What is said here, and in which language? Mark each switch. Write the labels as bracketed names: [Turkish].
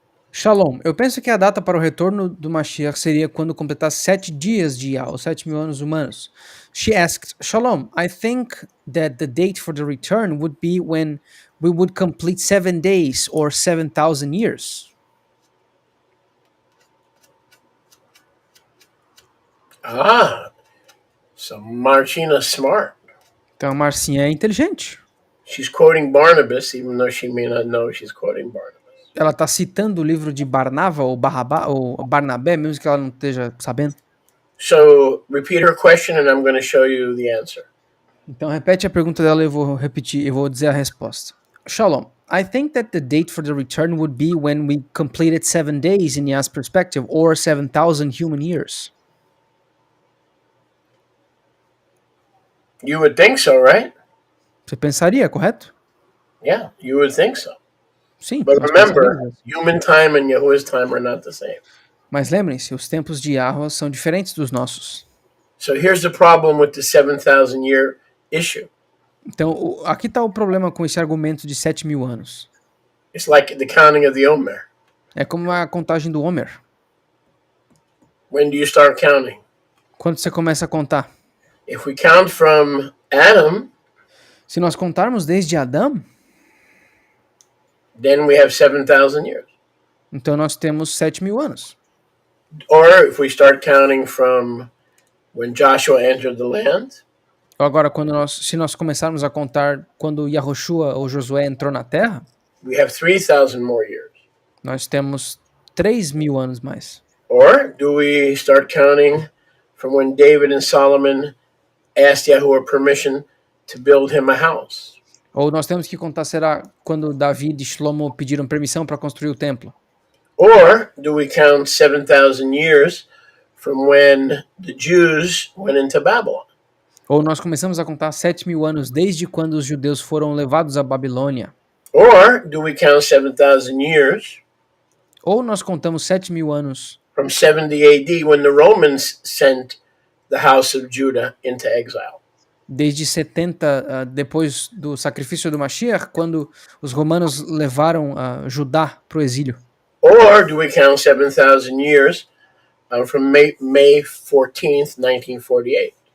[Portuguese] Shalom, eu penso que a data para o retorno do Mashiach seria quando completar 7 dias de Yah, ou 7.000 anos humanos. [English] She asked, Shalom, I think that the date for the return would be when we would complete 7 days or 7,000 years. So Marcina's smart. [Portuguese] Então a Marcinha é inteligente. [English] She's quoting Barnabas, even though she may not know she's quoting Barnabas. [Portuguese] Ela está citando o livro de Barnava ou Barnabé, mesmo que ela não esteja sabendo. [English] So repeat her question and I'm going to show you the answer. [Portuguese] Então repete a pergunta dela e eu vou repetir, eu vou dizer a resposta. [English] Shalom, I think that the date for the return would be when we completed 7 days in Yah's perspective, or 7,000 human years. You would think so, right? [Portuguese] Você pensaria, correto? [English] Yeah, you would think so. [Portuguese] Sim. [English] But [Portuguese] nós [English] remember, [Portuguese] pensaríamos. [English] human time and Yahuwah's time are not the same. [Portuguese] Mas lembrem-se, os tempos de Yahweh são diferentes dos nossos. [English] So here's the problem with the 7,000 year issue. [Portuguese] Então, aqui está o problema com esse argumento de 7.000 anos. [English] It's like the counting of the Omer. [Portuguese] É como a contagem do Homer. [English] When do you start counting? [Portuguese] Quando você começa a contar? [English] If we count from Adam, [Portuguese] Se nós contarmos desde Adão, [English] then we have 7,000 years. [Portuguese] então nós temos 7.000 anos. [English] Or if we start counting from when Joshua entered the land, [Portuguese] Agora, se nós começarmos a contar quando Yahushua ou Josué entrou na Terra, [English] we have 3,000 more years. [Portuguese] nós temos 3.000 anos mais. [English] Or do we start counting from when David and Solomon asked Yahuwah permission to build him a house? [Portuguese] Ou nós temos que contar, será, quando Davi e Shlomo pediram permissão para construir o templo? [English] Or do we count 7,000 years from when the Jews went into Babylon? [Portuguese] Ou nós começamos a contar 7.000 anos desde quando os judeus foram levados à Babilônia? [English] Or do we count 7,000 years [Portuguese] Ou nós contamos 7.000 anos [English] from 70 AD when the Romans sent the house of Judah into exile? [Portuguese] desde 70, depois do sacrifício do Mashiach, quando os romanos levaram Judá para o exílio? [English] Or do we count 7,000 years from May 14th, 1948?